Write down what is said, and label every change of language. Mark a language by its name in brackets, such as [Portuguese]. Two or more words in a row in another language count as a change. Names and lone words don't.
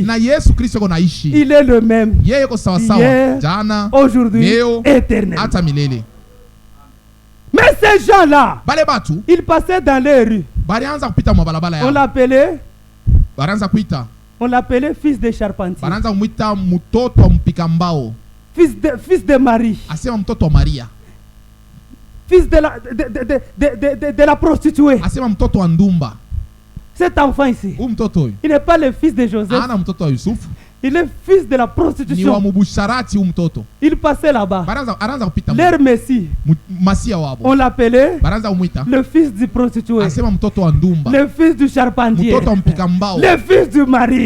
[French] Il est le même hier, aujourd'hui, éternel. Mais ces gens-là, ils passaient dans les rues. On l'appelait fils de charpentier. Fils de Marie. [Swahili] Asema mtoto wa Maria. [French] Fils de la prostituée. [Swahili] Asema mtoto wa ndumba. [French] Cet enfant ici, il n'est pas le fils de Joseph. Il est fils de la prostitution. Il passait là-bas. Leur messie, on l'appelait le fils du prostitué, le fils du charpentier, le fils du mari.